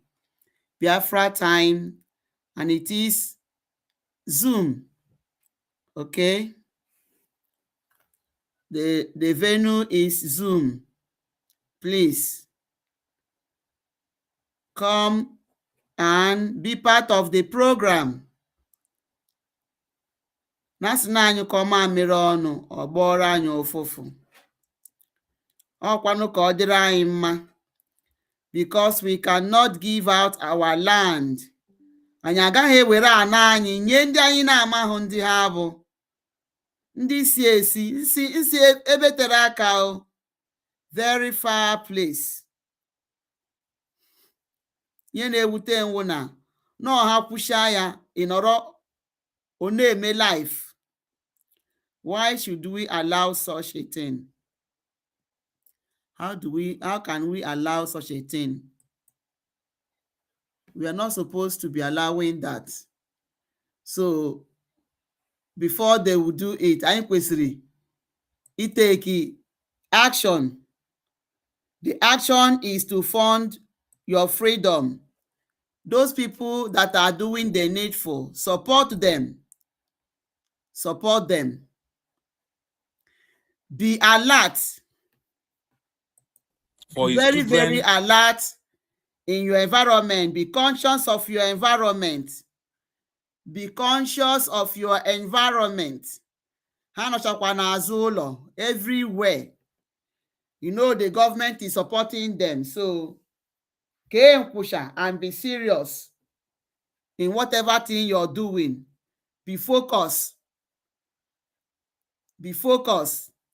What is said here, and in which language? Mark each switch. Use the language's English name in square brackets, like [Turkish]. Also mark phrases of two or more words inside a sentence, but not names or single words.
[English] Biafra time, and it is Zoom. Okay? The venue is Zoom. Please. come and be part of the program. [Igbo] Nasị na anyị kọọ mamịrị ọnụ ọ gbọrọ anyị ụfụfụ. Ọkwanụ ka ọ dịrị anyị mma, [English] because we cannot give out our land. [Igbo] Anyị agaghị ewere ana anyị nye ndị anyị na-amahụ ndị ha bụ. Ndị si esi nsi ebe tere aka o, [English] very far place. [Igbo] Ihe na-ewute enwu na ọha kwụsịa ya ịnọrọ ọ na-eme life. [English] Why should we allow such a thing? How can we allow such a thing? We are not supposed to be allowing that. So before they will do it, [Igbo] anyị kwesịrị itake action. [English] The action is to fund your freedom. Those people that are doing the needful, support them. Support them. Be alert. Very, very alert in your environment. Be conscious of your environment. Be conscious of your environment. [Igbo] Ha nọchakwa n'azụ ụlọ, [English] everywhere. You know the government is supporting them. So, [Igbo] kee nkwụsha [English] and be serious in whatever thing you're doing. Be focused. Be focused.